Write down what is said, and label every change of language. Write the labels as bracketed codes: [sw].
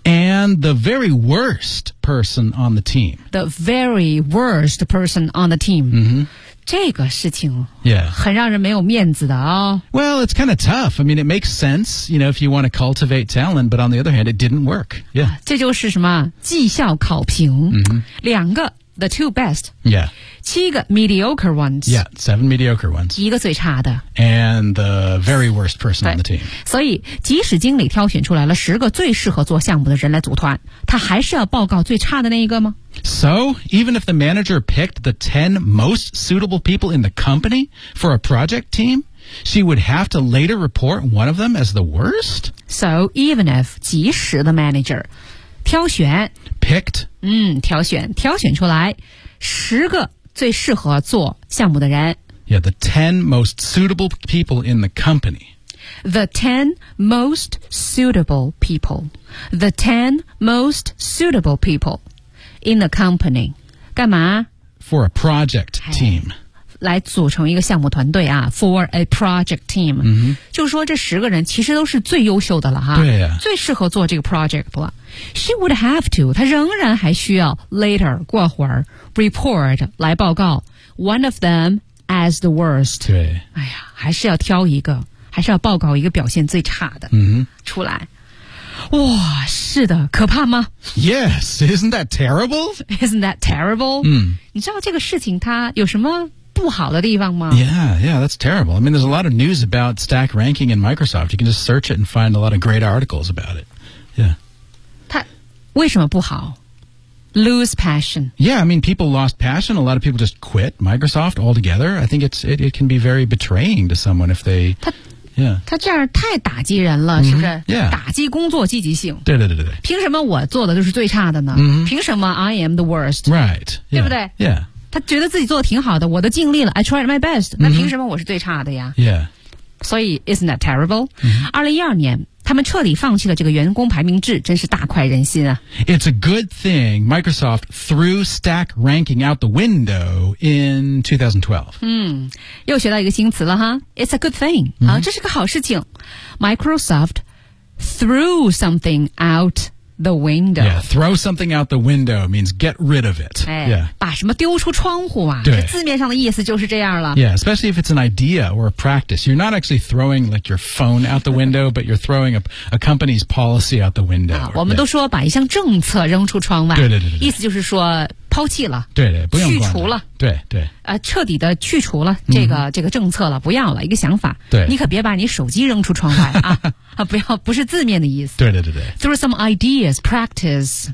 [en] And the very worst person on the team The very worst person on the team [zh] 这个事情很让人没有面子的哦。 [en] Well, it's kind of tough. I mean, it makes sense, you know, if you want to cultivate talent, but on the other hand, it didn't work. Yeah. [zh] 这就是什么？绩效考评。两个 [en] the two best. Yeah. [zh] 七个 [en] mediocre ones. Yeah, seven mediocre ones. [zh] 一个最差的。 [en] And the very worst person on the team. [zh] 所以即使经理挑选出来了十个最适合做项目的人来组团，他还是要报告最差的那一个吗？ [en] So, even if the manager picked the 10 most suitable people in the company for a project team, she would have to later report one of them as the worst? So, even if [zh] 即使 [en] the manager... [zh] 挑选 [en] picked [zh] 挑选出来十个最适合做项目的人 [en] yeah the 10 most suitable people in the company the 10 most suitable people the 10 most suitable people in the company [zh] 干嘛 [en] for a project team、 [zh] 来组成一个项目团队啊 [en] for a project team、 mm-hmm. [zh] 就是说这十个人其实都是最优秀的了哈对、最适合做这个 project 了 [en] She would have to [zh] 她仍然还需要 [en] later [zh] 过会儿 [en] report [zh] 来报告 [en] one of them as the worst [zh] 对哎呀还是要挑一个还是要报告一个表现最差的、 [en] mm-hmm. [zh] 出来哇是的可怕吗 [en] Yes isn't that terrible Isn't that terrible、 mm-hmm. [zh] 你知道这个事情它有什么不好的地方吗 [en] Yeah, that's terrible. I mean, there's a lot of news about stack ranking in Microsoft. You can just search it and find a lot of great articles about it. Yeah. [zh] 他为什么不好 [en] Lose passion. Yeah, I mean, people lost passion. A lot of people just quit Microsoft altogether. I think it can be very betraying to someone if they... [zh] 他这样太打击人了、是不是、 [en] yeah. [zh] 打击工作积极性。对。凭什么我做的就是最差的呢、 [en] mm-hmm. [zh] 凭什么 [en] I am the worst? Right. [zh] 对不对 [en] Yeah. [zh] 他觉得自己做的挺好的我都尽力了 [en] I tried my best [zh] 那凭什么我是最差的呀、 [en] mm-hmm. yeah. [zh] 所以 [en] isn't that terrible、 mm-hmm. [zh] 2012年他们彻底放弃了这个员工排名制真是大快人心啊 [en] It's a good thing Microsoft threw stack ranking out the window in 2012、 [zh] 又学到一个新词了哈 [en] It's a good thing、 mm-hmm. [zh] 这是个好事情 Microsoft [en] threw something outThe window. Yeah, throw something out the window means get rid of it.、 [zh] 把什么丢出窗户啊对字面上的意思就是这样了。 Yeah, especially if it's an idea or a practice. You're not actually throwing like your phone out the window, but you're throwing a company's policy out the window. 我们都说把一项政策扔出窗外。对。意思就是说抛弃了。对，不用管了。去除了。对。彻底的去除了这个、这个政策了不要了一个想法。对。你可别把你手机扔出窗外啊。不要不是字面的意思对 [en] through some ideas practice、